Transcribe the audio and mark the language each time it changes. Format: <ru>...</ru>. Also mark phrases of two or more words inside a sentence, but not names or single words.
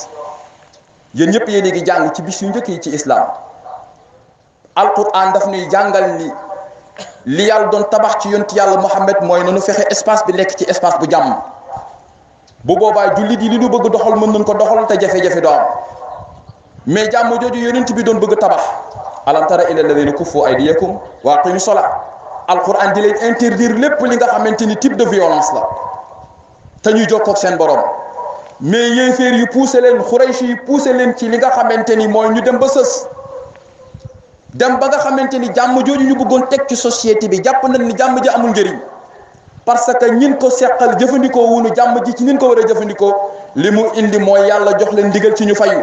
<wo>yéen ñëpp yéen a ngi jàng ci bis yu njëkk yi ci islam alquran daf ñuy jàngal ni li yàlla doon tabax ci yonent yàlla Muhammad mooy nanu fexe espace bi nekk ci espace bu jàmm bu boobaa jullit yi li ñu bëgg doxal mën nañ ko doxal te jafe-jafe doo am mais jàmm jooju yonent bi doon bëgg tabax</wo> <ar>ألم تر إلى الذين كفوا أيديكم وأقيموا الصلاة</ar> <wo>alquran di leen interdire lépp li nga xamante ni</wo> <fr>type de violence</fr> <wo>la te ñuy jokkoo ak seen borom. mais yéeféer yu poussé leen xuraysh yu poussé leen ci li nga xamante ni mooy ñu dem ba sës dem ba nga xamante ni jàmm jooju ñu bëggoon teg ci société bi jàpp nañ ni jàmm ji amul njëriñ</wo> <fr>parce que</fr> <wo>ñin ko seqal jëfandikoo wunu jàmm ji ci nin ko war a jëfandikoo li mu indi mooy yàlla jox leen ndigal ci ñu fayu.</wo>